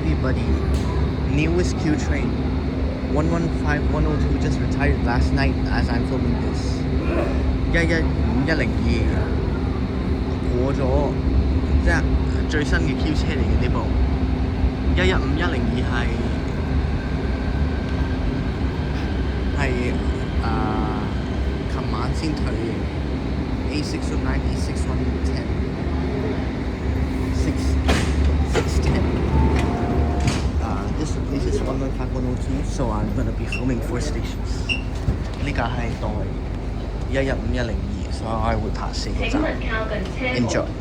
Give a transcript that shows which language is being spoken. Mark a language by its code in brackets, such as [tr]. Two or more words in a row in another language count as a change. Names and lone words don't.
[en] buddy. Newest Q train 115102 just retired last night as I'm filming this. [yue] 115102 過咗，即係最新嘅 Q 車嚟嘅呢部。115102係琴晚先退嘅 A609 A6110 610. [en] This replaces 115102, so I'm gonna be filming 4 stations. [yue] 呢架係代115102，所以我係會拍4個站。Enjoy.